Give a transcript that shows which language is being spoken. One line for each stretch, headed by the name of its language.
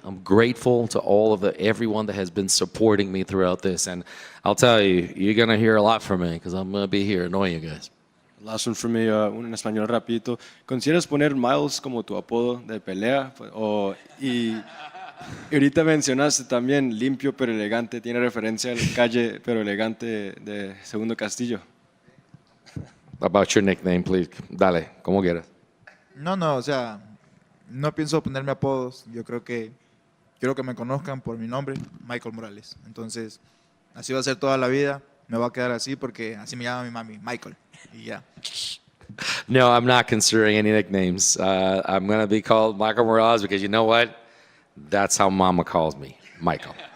English: I'm grateful to everyone that has been supporting me throughout this. And I'll tell you, you're going to hear a lot from me, because I'm going to be here annoying you guys. Last one from me,
Spanish: uno en español rapidito. ¿Consideras poner Miles como tu apodo de pelea? Y ahorita mencionaste también limpio pero elegante, ¿tiene referencia al calle pero elegante de Segundo Castillo?
English: About your nickname, please.
Spanish: Dale, como quieras. No, o sea, no pienso ponerme apodos. Yo creo que quiero que me conozcan por mi nombre, Michael Morales. Entonces, así va a ser toda la vida. Me va a quedar así porque así me llama mi mami, Michael. Y ya.
English: No, I'm not considering any nicknames. I'm going to be called Michael Morales because you know what? That's how Mama calls me, Michael.